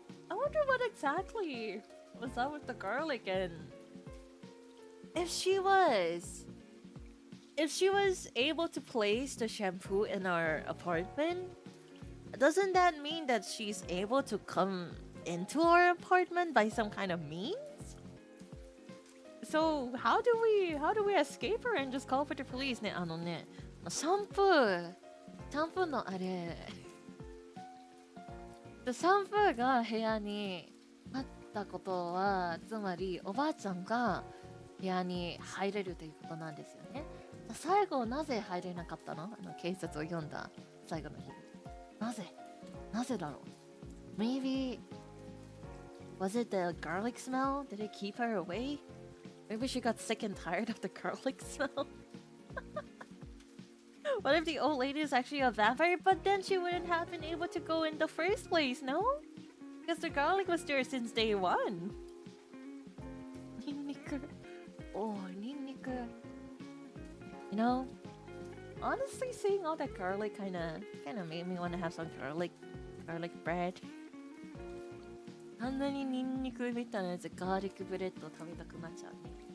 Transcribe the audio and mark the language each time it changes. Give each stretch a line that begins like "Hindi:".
English: I wonder what exactly was up with the garlic and if she was able to place the shampoo in our apartment, doesn't that mean that she's able to come into our apartment by some kind of means? So how do we escape her and just call for the police?
Japanese: ね、シャンプーのあれシャンプーが部屋にあったことはつまりおばあちゃんが部屋に入れるということなんですよね。最後なぜ入れなかったの？警察を呼んだ最後の日。なぜだろう？
English: Maybe was it the garlic smell? Did it keep her away? Maybe she got sick and tired of the garlic smell. What if the old lady is actually a vampire? But then she wouldn't have been able to go in the first place, no? Because the garlic was there since day one.
Japanese: ニンニク。ニンニク。
English: You know, honestly, seeing all that garlic kind of made me want to have some garlic bread.
Japanese: あんなにニンニクみたいなやつガーリックブレッド食べたくなっちゃうね。